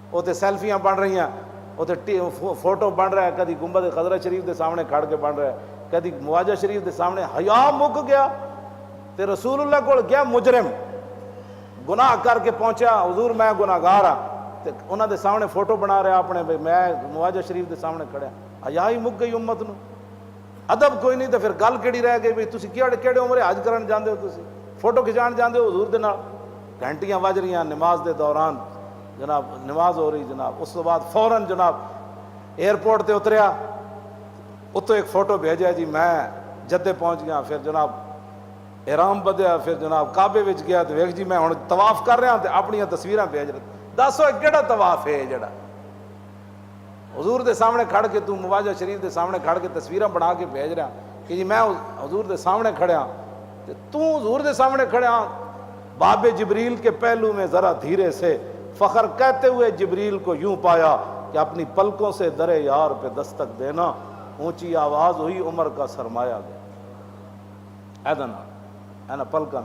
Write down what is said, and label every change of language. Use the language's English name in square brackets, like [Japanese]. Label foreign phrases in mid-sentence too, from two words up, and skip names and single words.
[Punjabi] اتنے سیلفیاں بن رہی ہیں، اتنے فوٹو بن رہا ہے، کدی گنبد خضرا شریف دے سامنے کھڑ کے بن رہا ہے، کدی مواجہ شریف دے سامنے۔ حیا مک گیا تے رسول اللہ کو گیا مجرم، گناہ کر کے پہنچا، حضور میں گناہ گار ہاں، تے انہاں دے سامنے فوٹو بنا رہا اپنے، میں مواجہ شریف دے سامنے کھڑا۔ حیا ہی مک گئی امت نو، ادب کوئی نہیں، تو پھر گل کیڑی رہ گئی بھئی تسی کیڑے عمرے حج کرن جاندے ہو، تسی فوٹو کھچان جاندے ہو حضور دے نال، گھنٹیاں وج رہی ہیں نماز دے دوران، جناب نماز ہو رہی جناب، اس کے بعد فوراً جناب ایئرپورٹ تے اتریا، اتو ایک فوٹو بھیجا جی میں جدے پہنچ گیا، پھر جناب احرام بدیا، پھر جناب کعبے وچ گیا تو ویکھ جی میں ہن طواف کر رہا تے اپنی تصویراں بھیج رہا۔ دسو کیڑا طواف ہے جڑا حضور دے سامنے کھڑ کے تو مواجہ شریف دے سامنے کھڑ کے تصویراں بنا کے بھیج رہا کہ جی میں حضور دے سامنے کھڑیا، تو حضور دے سامنے کھڑیا، [Urdu] باب جبریل کے پہلو میں ذرا دھیرے سے فخر کہتے ہوئے جبریل کو یوں پایا کہ اپنی پلکوں سے در یار پہ دستک دینا، [Punjabi] اونچی آواز ہوئی عمر کا سرمایہ گیا، اینا پلکنا۔